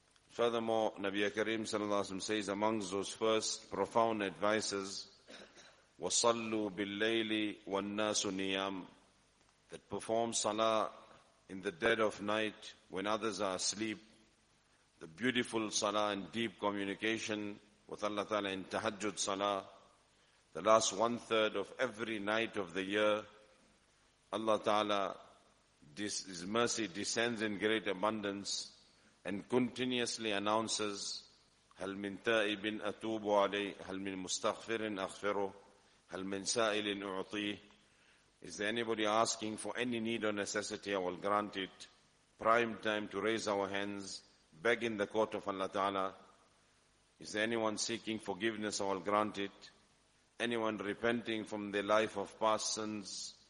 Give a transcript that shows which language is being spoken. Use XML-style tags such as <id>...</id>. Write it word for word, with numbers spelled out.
<en>Furthermore, Nabi Karim sallallahu alaihi wasallam says amongst those first profound advices,</en> <ar>وَصَلُّوا بِاللَّيْلِ وَالنَّاسُ نِيَامٌ,</ar> <en>that perform salah in the dead of night when others are asleep. The beautiful salah and deep communication with Allah Ta'ala in tahajjud salah, the last one-third of every night of the year. Allah Ta'ala, this, His mercy descends in great abundance and continuously announces,</en> <ar>هَلْ مِنْ تَائِبٍ أَتُوبُ عَلَيْهِ هَلْ مِنْ مُسْتَغْفِرٍ أَغْفِرُهُ هَلْ مِنْ سَائِلٍ أُعْطِيهِ.</ar> <en>Is there anybody asking for any need or necessity? I will grant it. Prime time to raise our hands, beg in the court of Allah Ta'ala. Is there anyone seeking forgiveness? I will grant it. Anyone repenting from their life of past sins?</en>